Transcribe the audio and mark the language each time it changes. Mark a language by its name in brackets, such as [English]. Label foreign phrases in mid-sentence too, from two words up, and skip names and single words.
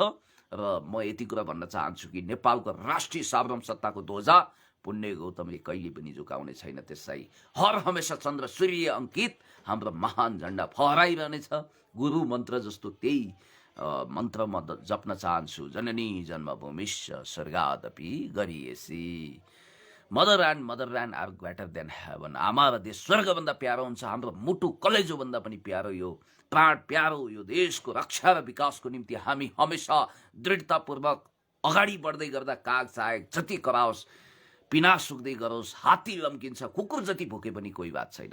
[Nepali] र म यति कुरा भन्न चाहन्छु कि नेपालको राष्ट्रिय सार्वभौमसत्ताको ध्वजा पुण्य गौतमले कहिले पनि झुकाउने छैन, त्यसलाई हर हमेसा चन्द्र सूर्य अङ्कित हाम्रो महान झन्डा फहराइरहनेछ। गुरु मन्त्र जस्तो त्यही मन्त्र म जप्न चाहन्छु। [Sanskrit] जननी जन्मभूमिश्च स्वर्गादपि गरीयसी। [English] mother land are greater than heaven. [Nepali] आमा र देश स्वर्गभन्दा प्यारो हुन्छ। हाम्रो मुटु कलेजोभन्दा पनि प्यारो यो प्राण प्यारो यो देशको रक्षा र विकासको निम्ति हामी हमेसा दृढतापूर्वक अगाडि बढ्दै गर्दा काग चाहे जति कराओस्, पिना सुक्दै गरोस्, हात्ती लम्किन्छ, कुकुर जति भोके पनि कोही बात छैन।